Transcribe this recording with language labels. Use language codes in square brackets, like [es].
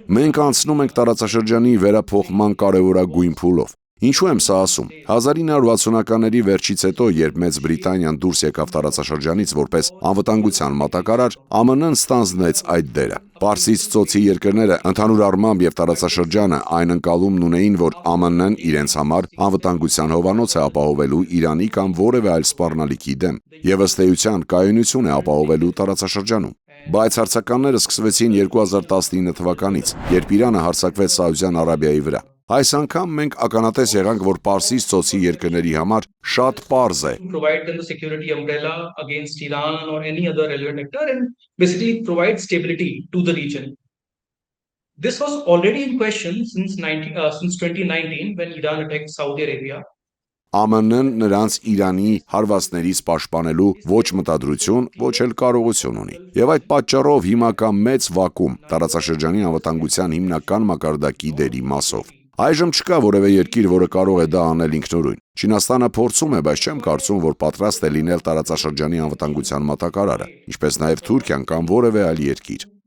[hy] Մենք անցնում ենք տարածաշրջանի վերափոխման կարևորագույն փուլով։ Ինչու եմ սա ասում։ 1960-ականների վերջից հետո, երբ Մեծ Բրիտանիան դուրս եկավ տարածաշրջանից որպես անվտանգության մատակարար, ԱՄՆ-ն ստանձնեց այդ դերը։ Պարսից ծոցի երկրները ընդհանուր առմամբ եւ տարածաշրջանը այն ընկալումն ունեին, որ ԱՄՆ-ն իրենց համար անվտանգության հովանոց է ապահովելու Իրանի կամ որևէ այլ սպառնալիքի դեմ, եւ ըստ էության կայունություն է ապահովելու տարածաշրջանում։ Բայց հարցականները սկսվեցին 2019 թվականից, երբ Իրանը հարձակվեց Սաուդյան Արաբիայի վրա։ Այս անգամ մենք ականատես եղանք, որ Պարսից ծոցի երկրների համար շատ պարզ է։ [en] Provide them the security umbrella against Iran or any other relevant actor and basically provide stability to the region. This was already in question since 2019 when Iran attacked Saudi Arabia. [hy] ԱՄՆ-ն նրանց Իրանի հարվածներից պաշտպանելու ոչ մտադրություն, ոչ էլ կարողություն ունի։ Եվ այդ պատճառով հիմա կա մեծ վակուում տարածաշրջանի անվտանգության հիմնական մակարդակի դերի մասով։ Այժմ չկա որևէ երկիր, որը կարող է դա անել ինքնուրույն։ Չինաստանը փորձում է, բայց չեմ կարծում, որ պատրաստ է լինել տարածաշրջանի անվտանգության մատակարարը, ինչպես նաև Թուրքիան կամ որևէ այլ երկիր։